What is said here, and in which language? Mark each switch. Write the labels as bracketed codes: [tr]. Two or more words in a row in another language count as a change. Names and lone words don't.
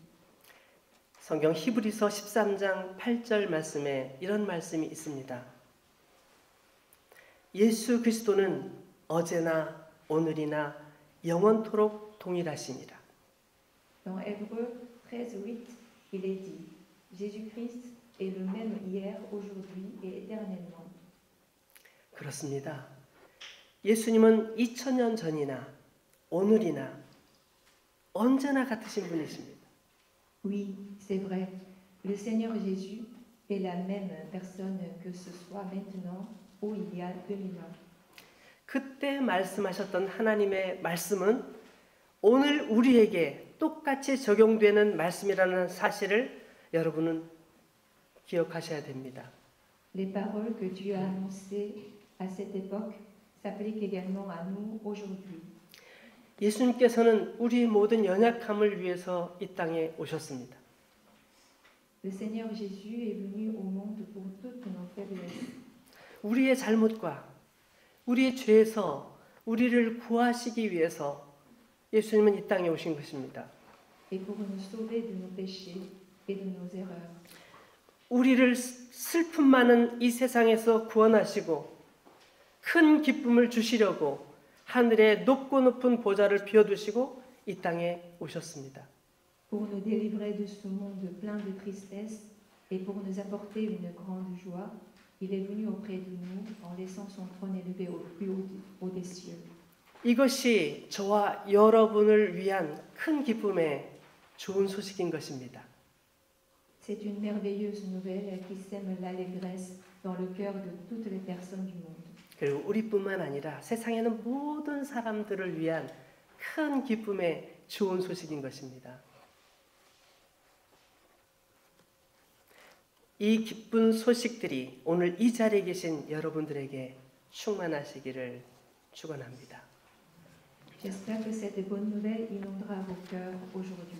[ko] 성경 히브리서 13장 8절 말씀에 이런 말씀이 있습니다. 예수 그리스도는 어제나 오늘이나 영원토록 동일하시니라. [fr] Dans Hébreux 13:8, il est dit, Jésus-Christ est le même hier, aujourd'hui et éternellement. [ko] 그렇습니다. 예수님은 2000년 전이나 오늘이나 언제나 같으신 분이십니다. [fr] Oui, c'est vrai. Le Seigneur Jésus est la même personne que ce soit maintenant ou il y a 2000 ans. [ko] 그때 말씀하셨던 하나님의 말씀은 오늘 우리에게 똑같이 적용되는 말씀이라는 사실을 여러분은 기억하셔야 됩니다. [fr] Les paroles que Dieu a annoncées à cette époque s'appliquent également à nous aujourd'hui. [ko] 예수님께서는 우리 모든 연약함을 위해서 이 땅에 오셨습니다. [fr] Le Seigneur Jésus est venu au monde pour toutes nos faiblesses. [ko] 우리의 잘못과 우리의 죄에서 우리를 구하시기 위해서 예수님은 이 땅에 오신 것입니다. [fr] Et pour nous sauver de nos péchés et de nos erreurs. [ko] 우리를 슬픔 많은 이 세상에서 구원하시고 큰 기쁨을 주시려고 하늘의 높고 높은 보좌를 비워두시고 이 땅에 오셨습니다. [fr] Pour nous délivrer de ce monde plein de tristesse et pour nous apporter une grande joie, il est venu auprès de nous en laissant son trône élevé au plus haut des cieux. [ko] 이것이 저와 여러분을 위한 큰 기쁨의 좋은 소식인 것입니다. [fr] C'est une merveilleuse nouvelle qui sème l'allégresse dans le cœur de toutes les personnes du monde. [ko] 그리고 우리뿐만 아니라 세상에는 모든 사람들을 위한 큰 기쁨의 좋은 소식인 것입니다. 이 기쁜 소식들이 오늘 이 자리에 계신 여러분들에게 충만하시기를 축원합니다. [fr] J'espère que cette bonne nouvelle inondera vos cœurs aujourd'hui.